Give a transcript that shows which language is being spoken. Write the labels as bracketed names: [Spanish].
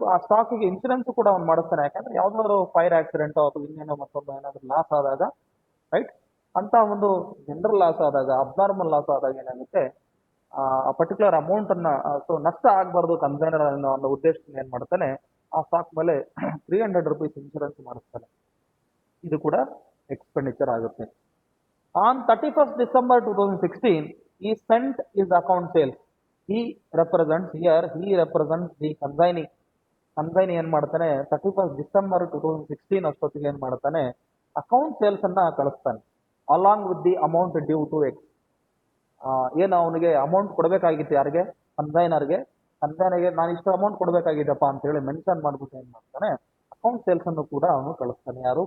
[Kannada] ಆ ಸ್ಟಾಕಿಗೆ ಇನ್ಶೂರೆನ್ಸ್ ಕೂಡ ಅವ್ನು ಮಾಡಿಸ್ತಾನೆ. ಯಾಕಂದ್ರೆ ಯಾವ್ದಾದ್ರು ಫೈರ್ ಆಕ್ಸಿಡೆಂಟ್ ಅಥವಾ ಇನ್ನೇನೋ ಮತ್ತೊಂದು ಏನಾದ್ರು ಲಾಸ್ ಆದಾಗ, ರೈಟ್, ಅಂತ ಒಂದು ಜನರಲ್ ಲಾಸ್ ಆದಾಗ, ಅಬ್ನಾರ್ಮಲ್ ಲಾಸ್ ಆದಾಗ ಏನಾಗುತ್ತೆ, ಆ ಪರ್ಟಿಕ್ಯುಲರ್ ಅಮೌಂಟ್ ಅನ್ನ, ಸೊ ನಷ್ಟ ಆಗಬಾರ್ದು ಕನ್ಸೈನರ್ ಅನ್ನೋ ಒಂದು ಉದ್ದೇಶದಿಂದ ಏನ್ ಮಾಡ್ತಾನೆ, ಆ ಸ್ಟಾಕ್ ಮೇಲೆ ₹300 ಇನ್ಶೂರೆನ್ಸ್ ಮಾಡಿಸ್ತಾನೆ. ಇದು ಕೂಡ ಎಕ್ಸ್ಪೆಂಡಿಚರ್ ಆಗುತ್ತೆ. [English] On 31st December 2016 he sent his account sales. he represents the consignee. [Kannada] Consignee ಏನ್ ಮಾಡ್ತಾನೆ, 31st December 2016 ಅಷ್ಟೊತ್ತಿಗೆ ಏನ್ ಮಾಡ್ತಾನೆ, ಅಕೌಂಟ್ ಸೇಲ್ಸ್ ಅನ್ನ ಕಳಿಸ್ತಾನೆ, [English] Along with the amount due to X. [Kannada] ಏನು ಅವನಿಗೆ ಅಮೌಂಟ್ ಕೊಡಬೇಕಾಗಿತ್ತು, ಯಾರಿಗೆ? ಕನ್ಸೈನರ್ಗೆ ನಾನು ಇಷ್ಟು ಅಮೌಂಟ್ ಕೊಡಬೇಕಾಗಿದ್ದಪ್ಪ ಅಂತ ಹೇಳಿ ಮೆನ್ಷನ್ ಮಾಡ್ಬಿಟ್ಟು ಏನ್ ಮಾಡ್ತಾನೆ, ಅಕೌಂಟ್ ಸೇಲ್ಸ್ ಅನ್ನು ಕೂಡ ಅವನು ಕಳಿಸ್ತಾನೆ. ಯಾರು?